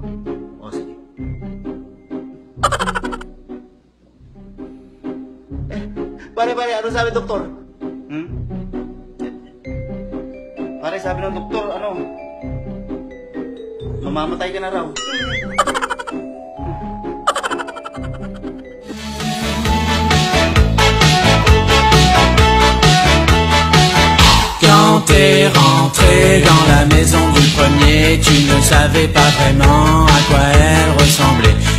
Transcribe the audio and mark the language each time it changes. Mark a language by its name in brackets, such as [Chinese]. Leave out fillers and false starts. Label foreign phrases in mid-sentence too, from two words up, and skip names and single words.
[Filipino] O, sige. Pare, ano sabi doktor? Pare, sabi ng doktor, mamamatay ka na raw. [French] Quand t'es rentré dans la maison du premier, tu ne savais pas vraiment à quoi elle ressemblait.